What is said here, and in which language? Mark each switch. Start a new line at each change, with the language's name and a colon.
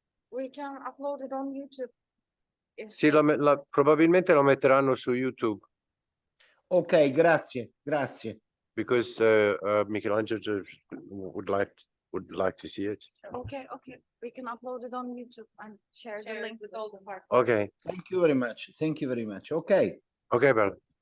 English: We can upload it on YouTube.
Italian: Sì, probabilmente lo metteranno su YouTube. Ok, grazie.
English: Because Michelangelo would like to see it. Okay. We can upload it on YouTube and share the link with all the partners. Ok. Thank you very much. Ok.
Italian: Ok, bello.